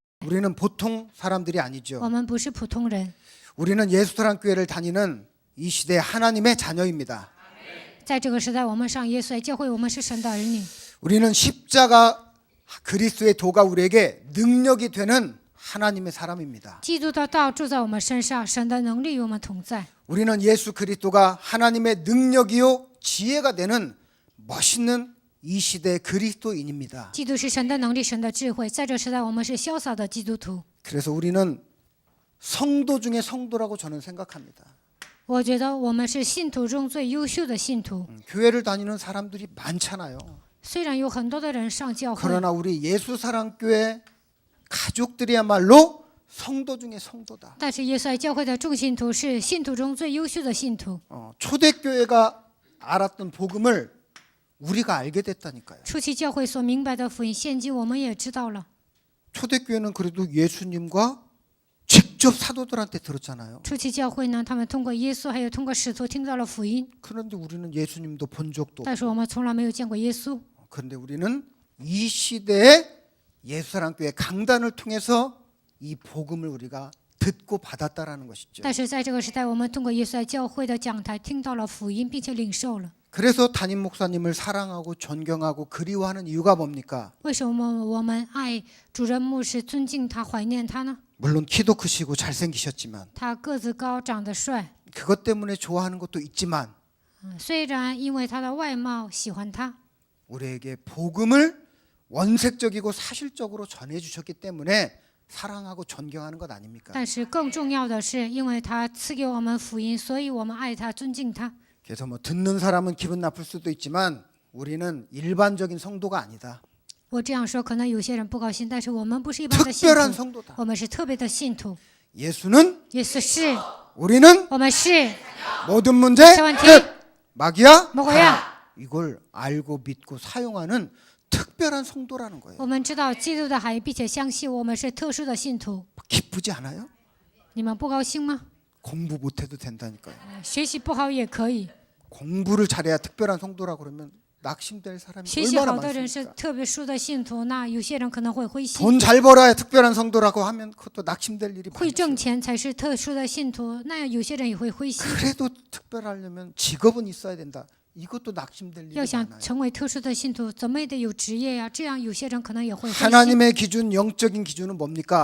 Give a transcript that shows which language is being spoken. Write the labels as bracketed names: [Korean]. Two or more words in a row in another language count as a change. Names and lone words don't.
[Korean] 우리는 보통 사람들이 아니죠. [Chinese] 我们不是普通人， [Korean] 우리는 예수사랑교회를 다니는 이 시대 하나님의 자녀입니다. [Chinese] 在这个时代，我们上耶稣爱教会，我们是神的儿女。 [Korean] 우리는 십자가 그리스도의 도가 우리에게 능력이 되는 하나님의 사람입니다. [Chinese] 基督的道住在我们身上，神的能力与我们同在。 [Korean] 우리는 예수 그리스도가 하나님의 능력이요 지혜가 되는 멋있는 이 시대의 그리스도인입니다. [Chinese] 基督是神的能力，神的智慧。在这时代，我们是潇洒的基督徒。 [Korean] 그래서 우리는 성도 중에 성도라고 저는 생각합니다. [Chinese] 我觉得我们是信徒中最优秀的信徒。 [Korean] 교회를 다니는 사람들이 많잖아요. [Chinese] 虽然有很多的人上教会， [Korean] 그러나 우리 예수사랑교회 가족들이야말로 성도 중에 성도다. [Chinese] 但是耶稣爱教会的众信徒是信徒中最优秀的信徒。 [Korean] 초대교회가 알았던 복음을 우리가 알게 됐다니까요. [Chinese] 初期教会所明白的福音，现今我们也知道了。 [Korean] 초대교회는 그래도 예수님과 직접 사도들한테 들었잖아요. [Chinese] 初期教会呢，他们通过耶稣还有通过使徒听到了福音， [Korean] 그런데 우리는 예수님도 본 적도 [Chinese] 但是我们从来没有见过耶稣。 [Korean] 그런데 우리는 이 시대의 예수사랑교회 강단을 통해서 이 복음을 우리가 듣고 받았다라는 것이죠. [Chinese] 但是在这个时代，我们通过耶稣爱教会的讲台听到了福音，并且领受了。 [Korean] 그래서 담임 목사님을 사랑하고 존경하고 그리워하는 이유가 뭡니까? [Chinese] 为什么我们爱主任牧师，尊敬他，怀念他呢？ [Korean] 물론 키도 크시고 잘생기셨지만 [Chinese] 他个子高，长得帅。 [Korean] 그것 때문에 좋아하는 것도 있지만 [Chinese] 虽然因为他的外貌喜欢他， [Korean] 우리에게 복음을 원색적이고 사실적으로 전해주셨기 때문에 사랑하고 존경하는 것 아닙니까? [Chinese] 但是更重要的是，因为他赐给我们福音，所以我们爱他，尊敬他。 [Korean] 그래서 뭐 듣는 사람은 기분 나쁠 수도 있지만 우리는 일반적인 성도가 아니다. [Chinese] 我这样说，可能有些人不高兴，但是我们不是一般的信 [Korean] 특별한 [Chinese] 徒， [Korean] 성도다. [Chinese] 我们是特别的信徒。 [Korean] 예수는 [Chinese] 耶稣是， [Korean] 우리는 [Chinese] 我们是 [Korean] 모든 문제 저한테 끝. 마귀야 먹어야. 가라. 이걸 알고 믿고 사용하는 특별한 성도라는 거예요. [Chinese] 我们知道基督的含义，并且相信我们是特殊的信徒。 [Korean] 기쁘지 않아요? [Chinese] 你们不高兴吗？ [Korean] 공부 못해도 된다니까요. [Chinese] 学习不好也可以， [Korean] 공부를 잘해야 특별한 성도라고 그러면 낙심될 사람이 [Chinese] 学习 [Korean] 얼마나 [Chinese] 好的人是 [Korean] 많습니까? [Chinese] 特别殊的信徒，那有些人可能会灰心。 [Korean] 돈 잘 벌어야 특별한 성도라고 하면 그것도 낙심될 일이 [Chinese] 会 [Korean] 많죠. [Chinese] 挣钱才是特殊的信徒，那有些人也会灰心。 [Korean] 그래도 특별하려면 직업은 있어야 된다. 이것도 낙심될 일이 [Chinese] 要想 [Korean] 많아요. [Chinese] 成为特殊的信徒，怎么也得有职业呀，这样有些人可能也会灰心。 [Korean] 하나님의 기준, 영적인 기준은 뭡니까?